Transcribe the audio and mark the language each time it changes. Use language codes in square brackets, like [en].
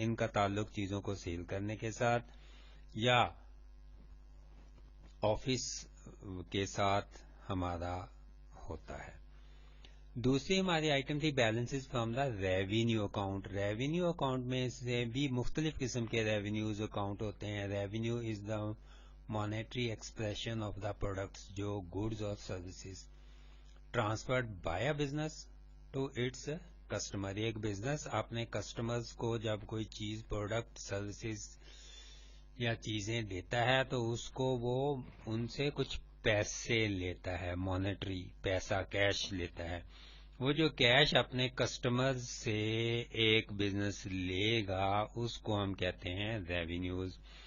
[ur] ان کا تعلق چیزوں کو سیل کرنے کے ساتھ یا آفس کے ساتھ ہمارا ہوتا ہے. دوسری ہماری آئٹم تھی [en] Balances from the revenue account. [ur] Revenue account میں سے بھی مختلف قسم کے ریونیوز اکاؤنٹ ہوتے ہیں. [en] Revenue is the monetary expression of the products, جو goods اور services transferred by a business to its customer. [ur] ایک بزنس اپنے کسٹمرز کو جب کوئی چیز، پروڈکٹ، سروسز یا چیزیں دیتا ہے تو اس کو وہ ان سے کچھ پیسے لیتا ہے، مانیٹری پیسہ، کیش لیتا ہے. وہ جو کیش اپنے کسٹمر سے ایک بزنس لے گا اس کو ہم کہتے ہیں ریونیوز.